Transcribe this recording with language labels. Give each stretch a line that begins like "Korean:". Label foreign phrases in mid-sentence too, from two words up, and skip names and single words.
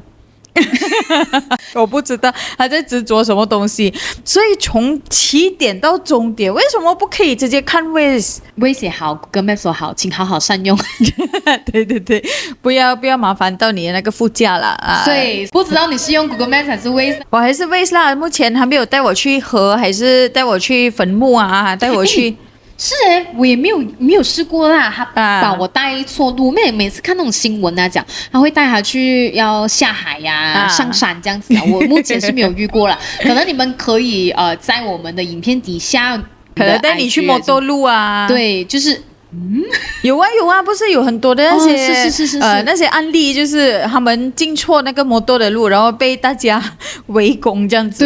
Chinese: 我不知道他在執着什麼東西，所以從起點到終點為什麼不可以直接看 Waze？Waze 也好， Google Maps 也好，請好好善用。對，不要麻煩到你的那個副駕了。所以不知道你是用 Google Maps 還是 Waze？我還是 Waze 啦，目前還沒有帶我去河，還是帶我去墳墓啊，帶我去。是我也沒有試過啦。他把我帶錯路，每次看那種新聞講他會帶他去要下海呀、上山這樣子我目前是沒有遇過啦。可能你們可以在我們的影片底下，可能帶你去摩托路啊。對，就是有啊，不是有很多的那些是那些案例，就是他們進錯那個摩托的路，然後被大家圍攻這樣子。